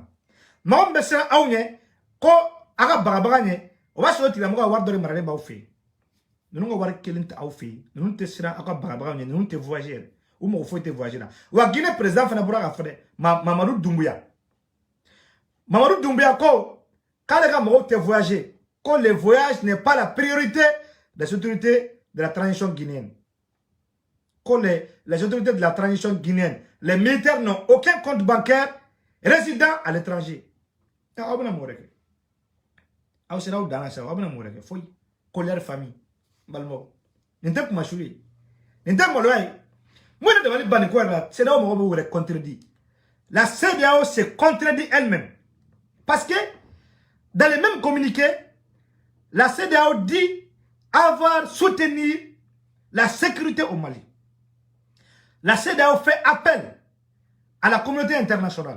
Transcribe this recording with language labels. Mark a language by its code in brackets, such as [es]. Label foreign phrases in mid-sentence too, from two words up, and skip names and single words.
[bm] Mɔgɔ min bɛ siran aw ɲɛ ko a ka bagabaga ɲɛ o b'a sɔrɔ o tigilamɔgɔ ka wari dɔ de maralen b'aw fɛ yen. Ninnu ka wari kelen tɛ aw fɛ yen. Ninnu tɛ siran aw ka bagabaga ɲɛ, ninnu tɛ voyage yɛrɛ. U mɔgɔ foyi tɛ voyage la. Wa Guinée président fana bɔra ka fɔ dɛ Mamadou Doumbouya. Mamadou Doumbouya ko k'ale ka mɔgɔw tɛ voyager. [fr] Ko le voyage n'est pas la priorité des autorités de la transition guinéenne. Que les autorités de la transition guinéenne, les militaires n'ont aucun compte bancaire résident à l'étranger. [bm] Aw bɛna mɔgɔ wɛrɛ kɛ. Aw sera aw dan na sa aw bɛna mɔgɔ wɛrɛ kɛ foyi. [fr] Colère famille. [bm] Balimaw. Nin tɛ kuma sugu ye. Nin tɛ maloya ye. [fr] Moi je demande [bm] bani ko la CEDEAO mɔgɔw bɛ contredit. [fr] La CEDEAO se contredit elle-même. Parce que dans les mêmes communiqués, la CEDEAO dit avoir soutenu la sécurité au Mali. La CEDEAO fait appel à la communauté internationale.